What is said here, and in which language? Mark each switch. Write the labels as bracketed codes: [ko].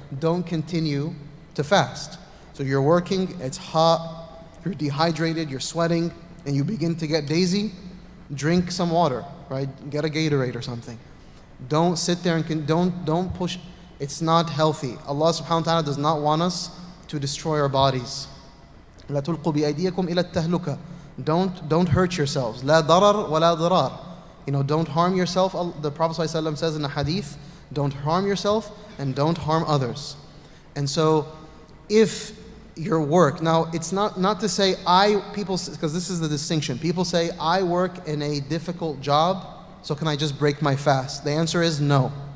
[en] Don't continue to fast. So you're working, it's hot, you're dehydrated, you're sweating, and you begin to get dizzy, drink some water, right? Get a Gatorade or something. Don't sit there and don't push. It's not healthy. Allah subhanahu wa ta'ala does not want us to destroy our bodies. [ar] لا تلقوا بأيديكم إلى التهلكة. [en] Don't hurt yourselves. [ar] لا ضرر ولا ضرار. [en] You know, don't harm yourself. The Prophet ﷺ says in a hadith, don't harm yourself and don't harm others. And so, if your work, now it's not to say people, because this is the distinction. People say, I work in a difficult job, so can I just break my fast? The answer is no.